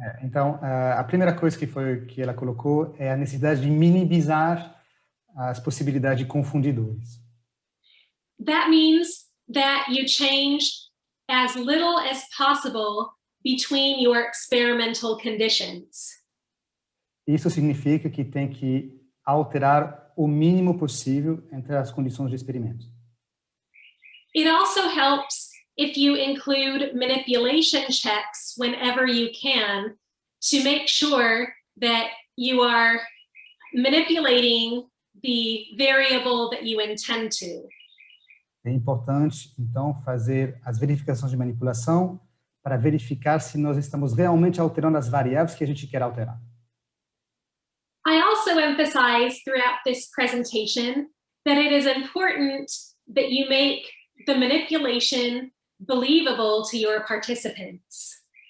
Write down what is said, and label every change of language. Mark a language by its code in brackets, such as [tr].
[pt] Então, a primeira coisa que ela colocou é a necessidade de minimizar as possibilidades de confundidores. [en] That means that you change as little as possible between your experimental conditions. [pt] Isso significa que tem que alterar o mínimo possível entre as condições de experimento. [en] It also helps if you include manipulation checks whenever you can to make sure that you are manipulating the variable that you intend to. [pt] É importante, então, fazer as verificações de manipulação para verificar se nós estamos realmente alterando as variáveis que a gente quer alterar. [en] I also emphasize throughout this presentation that it is important that you make the manipulation believable to your participants.